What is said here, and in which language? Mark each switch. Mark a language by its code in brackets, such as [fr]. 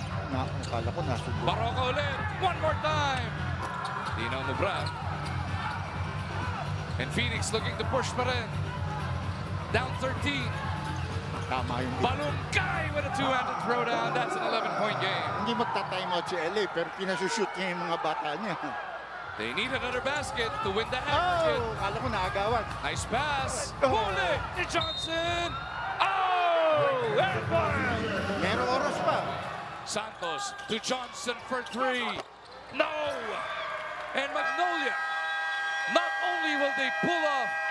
[tl] Akala ko nasubo. Baroka ulit. [en] One more time. Dino Mubran. And Phoenix looking to push [tl] pa rin. [en] Down 13. [tl] Tama yung [en] Balungay with a two-handed throwdown. That's an 11-point game. [tl] Hindi magta-time out si LA, pero pinasushoot niya yung mga bata niya. [en] They need another basket to win the aggregate. [tl] Oh, akala ko naagawan. [en] Nice pass. Oh. [tl] Huli ni Johnson. [en] Oh! And one. [tl] Meron oras pa. [en] Santos to Johnson for 3. No! And Magnolia, not only will they pull off